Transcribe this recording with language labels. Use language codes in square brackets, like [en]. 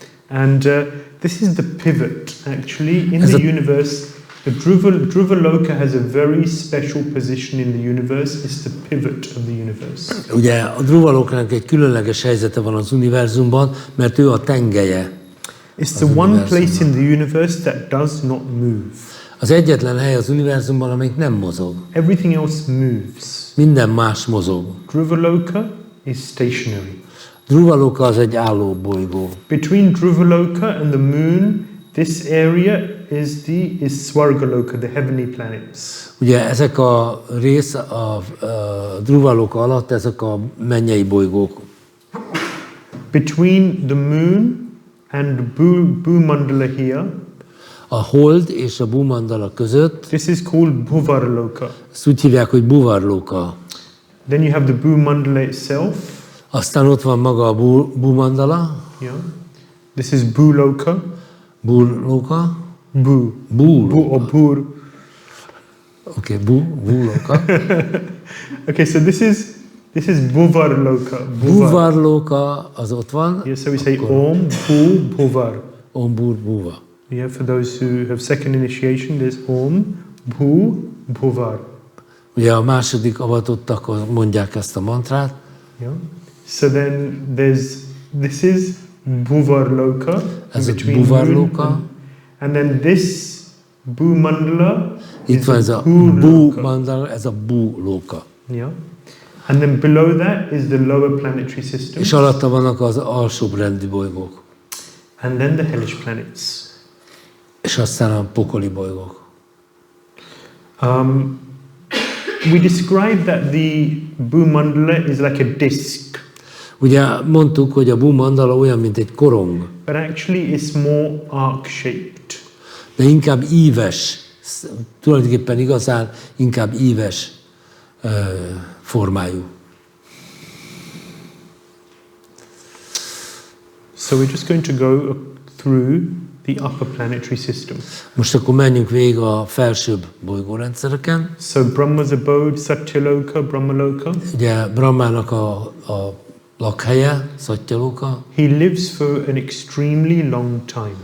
[en] And this is the pivot actually in the universe. The Dhruvaloka has a very special position in the universe. It's the pivot of the universe. [hu] Ugye a Dhruvalokának egy különleges helyzete van az univerzumban, mert ő a tengelye. [en] It's the one place in the universe that does not move. [hu] Az egyetlen hely az univerzumban, amelyik nem mozog. [en] Everything else moves. [hu] Minden más mozog. [en] Dhruvaloka is stationary. [hu] Dhruvaloka az egy álló bolygó. [en] Between Dhruvaloka and the moon, this area is Svargaloka, the heavenly planets. [hu] Ugye ezek a rész a Dhruvaloka alatt, ezek a mennyei bolygók. [en] Between the moon and Bhü-mandala here, [hu] a hold és a Bhü-mandala között, [en] this is called Bhuvarloka. [hu] ezt úgy hívják, hogy Bhuvarloka. [en] Then you have the Bhü-mandala itself. [hu] Aztán ott van maga a Bhü-mandala. [en] Yeah. This is Bhuloka. [hu] Bhuloka. [en] Bhu. Or Bhur. Okay, Bhuloka. Okay, so this is Bhuvarloka. [hu] Bhuvarloka az ott van. [en] Yeah, so we say Om, Bhu, Bhuvar. [sa] Om, Bhur, Bhuva. [en] Yeah, for those who have second initiation, there's Om, Bhu, Bhuvar. [hu] Ugye a második avatottak mondják ezt a mantrát. [en] Yeah. So then this is Bhuvarloka. [hu] Ez a Bhuvarloka. [en] And then this Bhu-mandala. [hu] Itt van ez a Bhu-mandala, ez a Bhuloka. [en] Yeah. And then below that is the lower planetary system. [hu] És alatta vannak az alsóbb rendi bolygók. [en] And then the hellish planets. [hu] És aztán a pokoli bolygók. [en] We described that the Bhu-mandala is like a disc. [hu] Ugye mondtuk, hogy a Bhu-mandala olyan, mint egy korong. [en] But actually it's more arc-shaped. [hu] De inkább íves, tulajdonképpen igazán inkább íves formájú. [en] So we're just going to go through the upper planetary system. [hu] Most akkor menjünk végig a felsőbb bolygórendszereken. [en] So Brahma's abode, Satyaloka, Brahmaloka. [hu] Ugye Brahmának a lakhelye, Satyaloka. [en] He lives for an extremely long time.